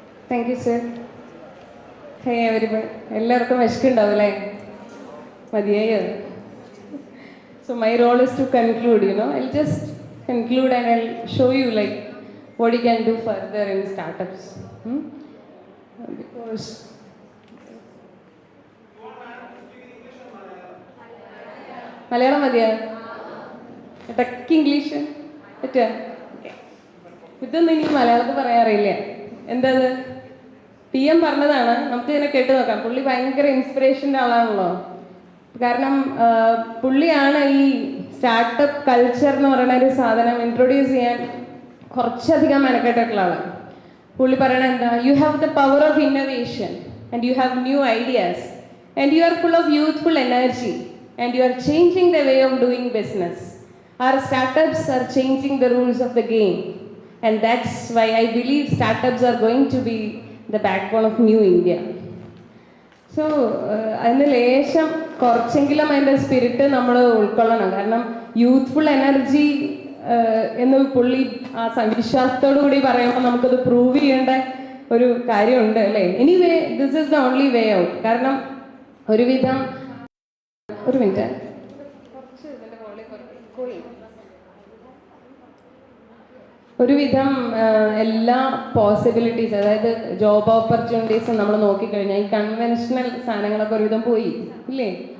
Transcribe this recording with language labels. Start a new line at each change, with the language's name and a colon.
English: Thank you, sir. Hey, everybody.
Malayalam: എല്ലാവർക്കും വിശക്കുണ്ടാവില്ലേ? മതിയായോ?
English: So my role is to conclude, I'll just conclude and I'll show you what you can do further in startups.
Malayalam: Because Malayalam മതിയാ? ടക്ക് English പറ്റുക? ഇതൊന്നും ഇനി മലയാളത്തിൽ പറയാറില്ല. എന്താ PM പറഞ്ഞതാണ്, നമുക്ക് ഇതിനെ കേട്ട് നോക്കാം. പുള്ളി ഭയങ്കര ഇൻസ്പിറേഷൻ്റെ ആളാണല്ലോ. കാരണം പുള്ളിയാണ് ഈ സ്റ്റാർട്ടപ്പ് കൾച്ചർ എന്ന് പറയുന്ന ഒരു സാധനം ഇൻട്രൊഡ്യൂസ് ചെയ്യാൻ കുറച്ചധികം മെനക്കെട്ടിട്ടുള്ള ആളാണ്. പുള്ളി പറയണ എന്താ,
English: You have the power of innovation and you have new ideas and you are full of youthful energy and you are changing the way of doing business. Our startups are changing the rules of the game, and that's why I believe startups are going to be the backbone of new India.
Malayalam: So അതിന് ലേശം കുറച്ചെങ്കിലും അതിൻ്റെ spirit നമ്മൾ ഉൾക്കൊള്ളണം. കാരണം youthful energy എന്ന് പുള്ളി ആ വിശ്വാസത്തോടു കൂടി പറയുമ്പോൾ നമുക്കത് പ്രൂവ് ചെയ്യേണ്ട ഒരു കാര്യമുണ്ട് അല്ലേ?
English: Anyway this is the only way out.
Malayalam: കാരണം ഒരു മിനിറ്റ് ഒരുവിധം എല്ലാ പോസിബിലിറ്റീസ്, അതായത് ജോബ് ഓപ്പർച്യൂണിറ്റീസ് നമ്മൾ നോക്കിക്കഴിഞ്ഞാൽ ഈ കൺവെൻഷണൽ സാധനങ്ങളൊക്കെ ഒരുവിധം പോയി ഇല്ലേ?